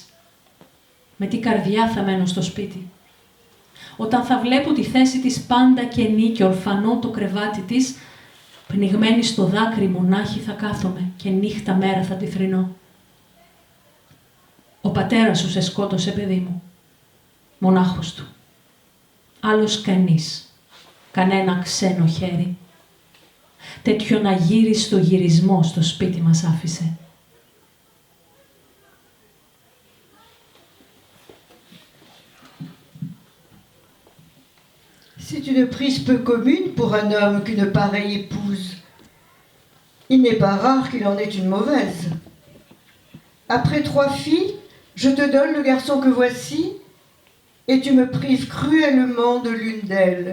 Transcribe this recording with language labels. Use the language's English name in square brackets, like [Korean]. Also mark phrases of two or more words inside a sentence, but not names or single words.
[Greek] Με τι καρδιά θα μένω στο σπίτι? Όταν θα βλέπω τη θέση της πάντα κενή και ορφανό το κρεβάτι της, πνιγμένη στο δάκρυ μονάχη θα κάθομαι και νύχτα μέρα θα τη θρηνώ. Ο πατέρας σου σε σκότωσε, παιδί μου, μονάχος του. Άλλος κανείς, κανένα ξένο χέρι. Τέτοιον αγύριστο γυρισμό στο σπίτι μας άφησε. [French] C'est une prise peu commune pour un homme qu'une pareille épouse. Il n'est pas rare qu'il en ait une mauvaise. Après 3 filles, je te donne le garçon que voici, et tu me prives cruellement de l'une d'elles.